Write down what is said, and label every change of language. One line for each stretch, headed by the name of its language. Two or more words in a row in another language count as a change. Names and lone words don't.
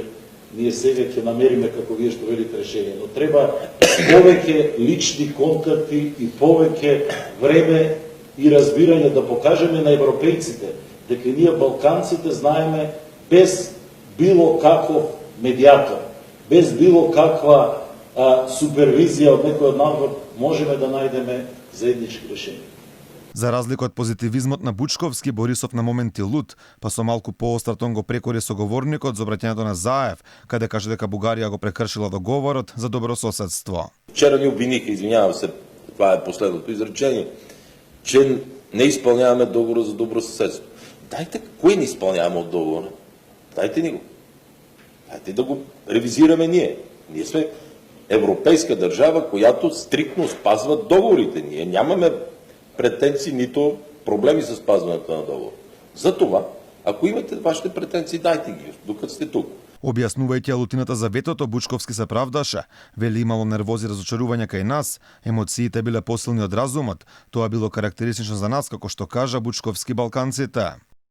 Macedonian: Ние сега ќе намериме, како вие што велите, решение. Но треба повеќе лични контакти и повеќе време и разбирање да покажеме на европејците дека ние балканците знаеме без било каков медиатор, без било каква супервизија од некој од надвор можеме да најдеме заеднички решенија. За разлика од позитивизмот на Бучковски, Борисов на моменти луд, па со малку поостар тон го прекори соговорникот за обраќањето на Заев, каде каже дека Бугарија го прекршила договорот за добрососедство.
Bulgarian: Вчера ни обвиниха, извинявам се, това е последното изречение, че не изпълняваме договора за добросъседство. Дайте, кое не изпълняваме от договора? Дайте ни го. Дайте да го ревизираме ние. Ние сме европейска държава, която стриктно спазва договорите. Ние нямаме претенции, нито проблеми с спазването на договор. Затова, ако имате вашите претенции, дайте ги, докато сте тук.
Macedonian: Објаснувајќи алутината за ветото, Бучковски се правдаше. Вели имало нервози и разочарување кај нас, емоциите биле посилни од разумот. Тоа било карактеристично за нас, како што кажа Бучковски, балканците.